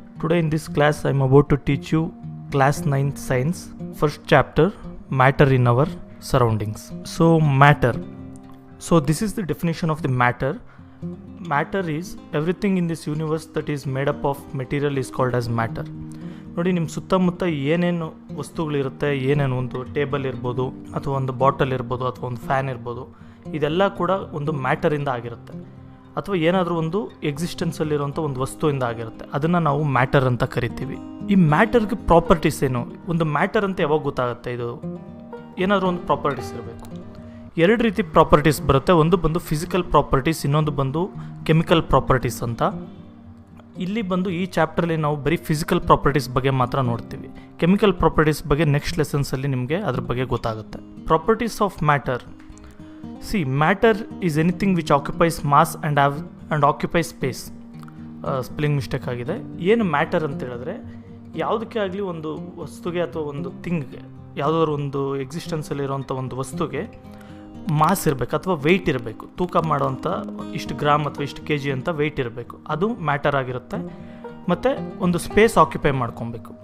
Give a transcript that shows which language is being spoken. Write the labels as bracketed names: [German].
[English] Today in this class I am about to teach you class 9th science first chapter matter in our surroundings. So matter. So this is the definition of the matter. Matter is everything in this universe that is made up of material is called as matter. [Kannada] ನೋಡಿ ನಿಮ್ಮ ಸುತ್ತಮುತ್ತ ಏನೇನು ವಸ್ತುಗಳಿರುತ್ತೆ, ಏನೇನು ಒಂದು table ಇರ್ಬೋದು ಅಥವಾ ಒಂದು bottle ಇರ್ಬೋದು ಅಥವಾ ಒಂದು ಫ್ಯಾನ್ ಇರ್ಬೋದು, ಇದೆಲ್ಲ ಕೂಡ ಒಂದು ಮ್ಯಾಟರಿಂದ ಆಗಿರುತ್ತೆ. ಅಥವಾ ಏನಾದರೂ ಒಂದು ಎಕ್ಸಿಸ್ಟೆನ್ಸಲ್ಲಿರುವಂಥ ಒಂದು ವಸ್ತುವಿಂದ ಆಗಿರುತ್ತೆ. ಅದನ್ನು ನಾವು ಮ್ಯಾಟರ್ ಅಂತ ಕರಿತೀವಿ. ಈ ಮ್ಯಾಟರ್ಗೆ ಪ್ರಾಪರ್ಟೀಸ್ ಏನು? ಒಂದು ಮ್ಯಾಟರ್ ಅಂತ ಯಾವಾಗ ಗೊತ್ತಾಗುತ್ತೆ? ಇದು ಏನಾದರೂ ಒಂದು ಪ್ರಾಪರ್ಟೀಸ್ ಇರಬೇಕು. ಎರಡು ರೀತಿ ಪ್ರಾಪರ್ಟೀಸ್ ಬರುತ್ತೆ. ಒಂದು ಬಂದು ಫಿಸಿಕಲ್ ಪ್ರಾಪರ್ಟೀಸ್, ಇನ್ನೊಂದು ಬಂದು ಕೆಮಿಕಲ್ ಪ್ರಾಪರ್ಟೀಸ್ ಅಂತ. ಇಲ್ಲಿ ಬಂದು ಈ ಚಾಪ್ಟರ್ಲಿ ನಾವು ಬರೀ ಫಿಸಿಕಲ್ ಪ್ರಾಪರ್ಟೀಸ್ ಬಗ್ಗೆ ಮಾತ್ರ ನೋಡ್ತೀವಿ. ಕೆಮಿಕಲ್ ಪ್ರಾಪರ್ಟೀಸ್ ಬಗ್ಗೆ ನೆಕ್ಸ್ಟ್ ಲೆಸನ್ಸಲ್ಲಿ ನಿಮಗೆ ಅದ್ರ ಬಗ್ಗೆ ಗೊತ್ತಾಗುತ್ತೆ. [English] Properties of matter. See, matter is anything which occupies mass and occupies space. [Kannada] Spelling mistake ಆಗಿದೆ. ಏನು ಮ್ಯಾಟರ್ ಅಂತ ಹೇಳಿದ್ರೆ, ಯಾವುದಕ್ಕೆ ಆಗಲಿ ಒಂದು ವಸ್ತುಗೆ ಅಥವಾ ಒಂದು ಥಿಂಗ್ಗೆ, ಯಾವುದಾದ್ರು ಒಂದು ಎಕ್ಸಿಸ್ಟೆನ್ಸಲ್ಲಿರುವಂಥ ಒಂದು ವಸ್ತುಗೆ ಮಾಸ್ ಇರಬೇಕು ಅಥವಾ ವೆಯ್ಟ್ ಇರಬೇಕು. ತೂಕ ಮಾಡೋವಂಥ ಇಷ್ಟು ಗ್ರಾಮ್ ಅಥವಾ ಇಷ್ಟು ಕೆ ಜಿ ಅಂತ ವೆಯ್ಟ್ ಇರಬೇಕು. ಅದು ಮ್ಯಾಟರ್ ಆಗಿರುತ್ತೆ. ಮತ್ತು ಒಂದು ಸ್ಪೇಸ್ ಆಕ್ಯುಪೈ ಮಾಡ್ಕೊಬೇಕು.